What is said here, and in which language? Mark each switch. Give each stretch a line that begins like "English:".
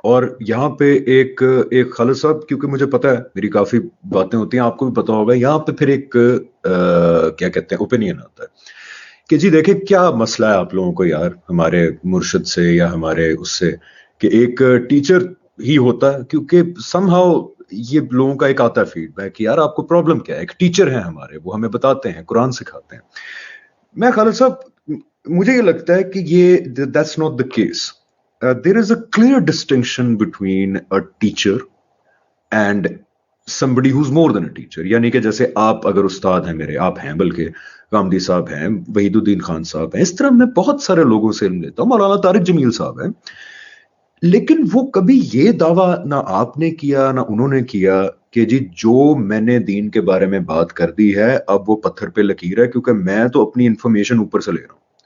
Urdu: اور یہاں پہ ایک خالد صاحب, کیونکہ مجھے پتا ہے میری کافی باتیں ہوتی ہیں, آپ کو بھی پتا ہوگا, یہاں پہ پھر ایک کیا کہتے ہیں اوپینین آتا ہے کہ جی دیکھیں کیا مسئلہ ہے آپ لوگوں کو یار, ہمارے مرشد سے یا ہمارے اس سے, کہ ایک ٹیچر ہی ہوتا ہے, کیونکہ سم ہاؤ یہ لوگوں کا ایک آتا ہے فیڈ بیک کہ یار آپ کو پرابلم کیا ہے, ایک ٹیچر ہیں ہمارے, وہ ہمیں بتاتے ہیں, قرآن سکھاتے ہیں. میں خالد صاحب مجھے یہ لگتا ہے کہ یہ
English: that's not the case. There is a clear distinction between a teacher and somebody who's more than a teacher.
Urdu: یعنی کہ جیسے آپ اگر استاد ہیں میرے, آپ ہیں بلکہ غامدی صاحب ہیں, وحید الدین خان صاحب ہیں, اس طرح میں بہت سارے لوگوں سے علم لیتا ہوں, مولانا طارق جمیل صاحب ہیں, لیکن وہ کبھی یہ دعویٰ نہ آپ نے کیا نہ انہوں نے کیا کہ جی جو میں نے دین کے بارے میں بات کر دی ہے اب وہ پتھر پہ لکیر ہے, کیونکہ میں تو اپنی انفارمیشن اوپر سے لے رہا ہوں.